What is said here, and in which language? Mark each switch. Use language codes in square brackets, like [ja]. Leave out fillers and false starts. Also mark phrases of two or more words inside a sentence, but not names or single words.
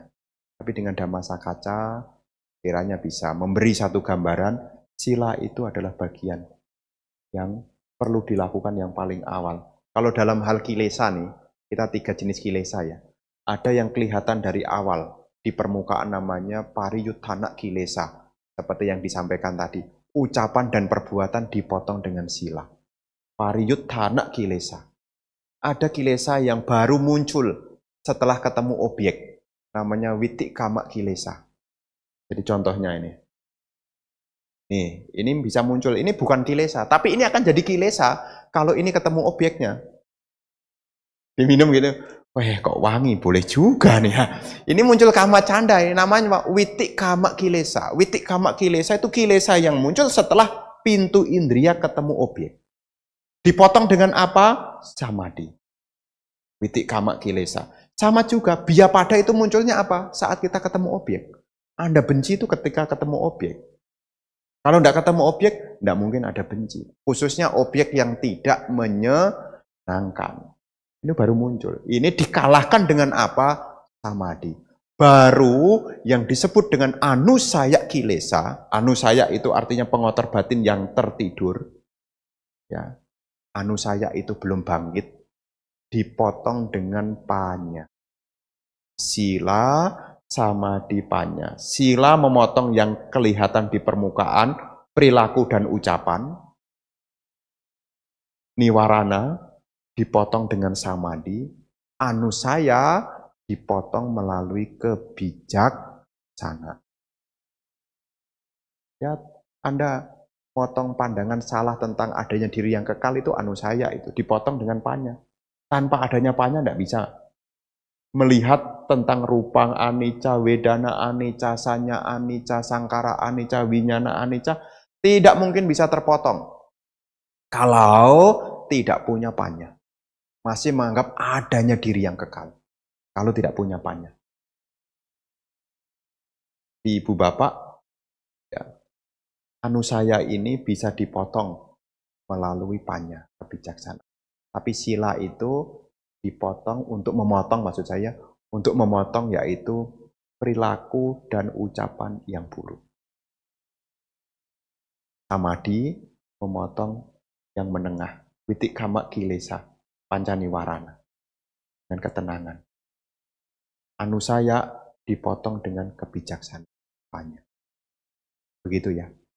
[id] Tapi dengan Dhammasakaca, kiranya bisa memberi satu gambaran, sila itu adalah bagian yang perlu dilakukan yang paling awal. Kalau dalam hal kilesa nih, kita 3 jenis kilesa ya. Ada yang kelihatan dari awal, di permukaan namanya [pi] pariyuttana kilesa. [id] Seperti yang disampaikan tadi, ucapan dan perbuatan dipotong dengan sila. [pi] Pariyuttana kilesa. [id] Ada kilesa yang baru muncul setelah ketemu objek. Namanya [pi] witikkama kilesa. [id] Jadi contohnya ini. Nih, ini bisa muncul. Ini bukan kilesa, tapi ini akan jadi kilesa kalau ini ketemu objeknya. Diminum gitu. Wah, kok wangi, boleh juga nih ya. Ini muncul [pi] kama canda, [id] ini namanya [pi] witikkama kilesa. Witikkama kilesa [id] itu kilesa yang muncul setelah pintu indria ketemu objek. Dipotong dengan apa? Samadhi. [pi] Witikkama kilesa. [id] Sama juga, biyapada itu munculnya apa? Saat kita ketemu objek. Anda benci itu ketika ketemu objek. Kalau tidak ketemu objek, tidak mungkin ada benci. Khususnya objek yang tidak menyenangkan. Ini baru muncul. Ini dikalahkan dengan apa? Samadhi. Baru yang disebut dengan [pi] anusaya kilesa. [id] Anusaya itu artinya pengotor batin yang tertidur. Ya. Anusaya itu belum bangkit. Dipotong dengan panya. [pi] Sila, samadhi, panya. [id] Sila memotong yang kelihatan di permukaan, perilaku dan ucapan. Niwarana dipotong dengan samadhi. Anusaya dipotong melalui kebijaksanaan. Ya, Anda potong pandangan salah tentang adanya diri yang kekal itu anusaya itu dipotong dengan panya. Tanpa adanya panya tidak bisa melihat tentang [pi] rupang anicca, wedana anicca, sanya anicca, sangkara anicca, winyana anicca, [id] tidak mungkin bisa terpotong kalau tidak punya panya. Masih menganggap adanya diri yang kekal kalau tidak punya panya. Ibu bapak, ya, anusaya ini bisa dipotong melalui panya, kebijaksanaan. Tapi sila itu dipotong untuk memotong, maksud saya, untuk memotong yaitu perilaku dan ucapan yang buruk. Samadhi memotong yang menengah, [pi] Witik kamak kilesa, pancaniwarana. [id] Dengan ketenangan. Anu saya dipotong dengan kebijaksanaannya. Begitu ya.